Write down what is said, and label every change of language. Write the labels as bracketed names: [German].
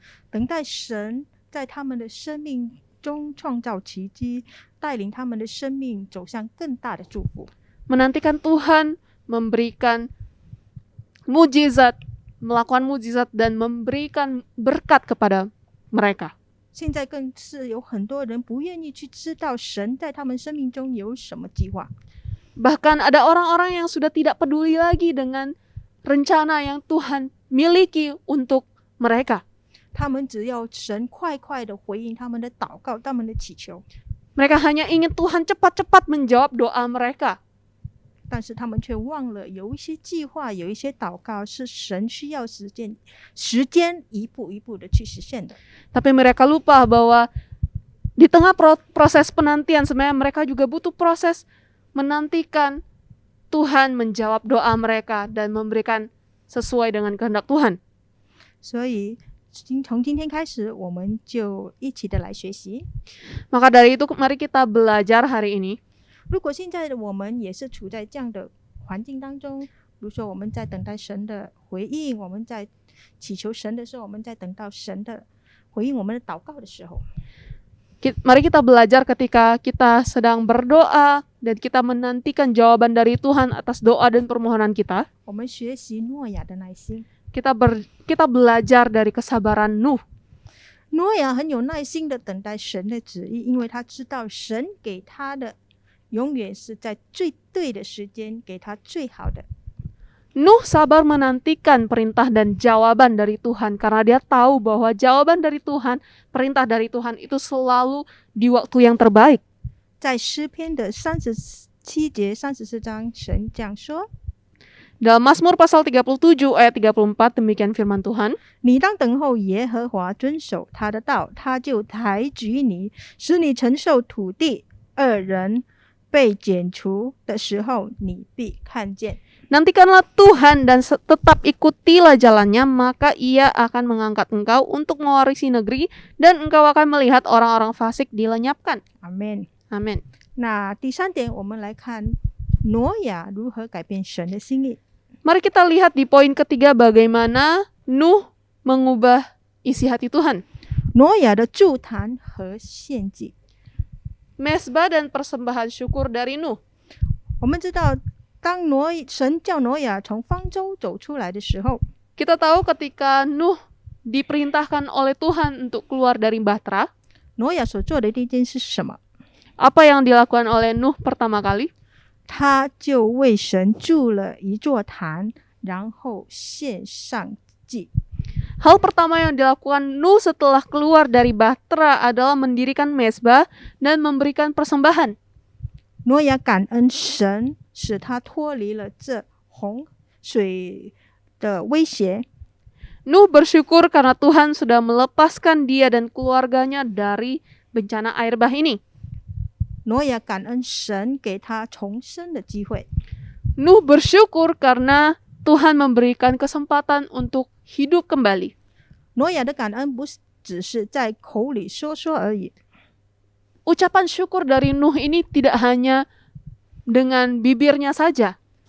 [Chinese] 等待神在他们的生命中创造奇迹，带领他们的生命走向更大的祝福。 [Indonesian] Menantikan Tuhan memberikan mujizat, melakukan mujizat dan memberikan berkat kepada mereka. [Chinese] 现在更是有很多人不愿意去知道神在他们生命中有什么计划。 [Indonesian] Bahkan ada orang-orang yang sudah tidak peduli lagi dengan rencana yang Tuhan miliki untuk mereka. [Chinese] 他们只要神快快的回应他们的祷告，他们的祈求， [Indonesian] Mereka hanya ingin Tuhan cepat-cepat menjawab doa mereka. [Chinese] 但是他们却忘了有一些计划，有一些祷告是神需要时间一步一步的去实现的。 [Indonesian] Tapi mereka lupa bahwa di tengah proses penantian sebenarnya mereka juga butuh proses menantikan Tuhan menjawab doa mereka dan memberikan sesuai dengan kehendak Tuhan. [Chinese] 所以从今天开始，我们就一起的来学习。 [Indonesian] Maka dari itu mari kita belajar hari ini. [Chinese] 如果现在的我们也是处在这样的环境当中，比如说我们在等待神的回应，我们在祈求神的时候，我们在等到神的回应我们的祷告的时候， [Indonesian] Mari kita belajar ketika kita sedang berdoa dan kita menantikan jawaban dari Tuhan atas doa dan permohonan kita. [Chinese] 我们学习诺亚的耐心。 [Indonesian] Kita belajar dari kesabaran Nuh. [Chinese] 诺亚很有耐心的等待神的旨意，因为他知道神给他的永远是在最对的时间给他最好的。 [Indonesian] Nuh sabar menantikan perintah dan jawaban dari Tuhan karena dia tahu bahwa jawaban dari Tuhan, perintah dari Tuhan itu selalu di waktu yang terbaik. [Chinese] 在诗篇的37节34章，神这样说： [Indonesian] Dalam Mazmur pasal 37 ayat 34 demikian firman Tuhan. [Chinese] 你当等候耶和华，遵守他的道，他就抬举你，使你承受土地。恶人被剪除的时候，你必看见。 [Indonesian] Nantikanlah Tuhan dan tetap ikutilah jalannya, maka ia akan mengangkat engkau untuk mewarisi negeri dan engkau akan melihat orang-orang fasik dilenyapkan. [Chinese] 阿门。 [Indonesian] Amin. [Chinese] 那第三点，我们来看挪亚如何改变神的心意。 [Indonesian] Mari kita lihat di poin ketiga bagaimana Nuh mengubah isi hati Tuhan. [Chinese] 挪亚的祝坛和献祭。 [Indonesian] Mesbah dan persembahan syukur dari Nuh. [Chinese] 我们知道，当神叫挪亚从方舟走出来的时候， [Indonesian] Kita tahu ketika Nuh diperintahkan oleh Tuhan untuk keluar dari Bahtera, [Chinese] 挪亚所做的第一件事是什么？ [Indonesian] apa yang dilakukan oleh Nuh pertama kali? [Chinese] 他就为神筑了一座坛，然后献上祭。 [Indonesian] Hal pertama yang dilakukan Nuh setelah keluar dari Bahtera adalah mendirikan mesbah dan memberikan persembahan. [Chinese] 挪亚感恩神，使他脱离了这洪水的威胁。 [Indonesian] Nuh bersyukur karena Tuhan sudah melepaskan dia dan keluarganya dari bencana air bah ini. [Chinese] 挪亚感恩神给他重生的机会。 [Indonesian] Nuh bersyukur karena Tuhan memberikan kesempatan untuk hidup kembali. [Chinese] 挪亚的感恩不只是在口里说说而已， [Indonesian] Ucapan syukur dari Nuh ini tidak hanya dengan bibirnya saja,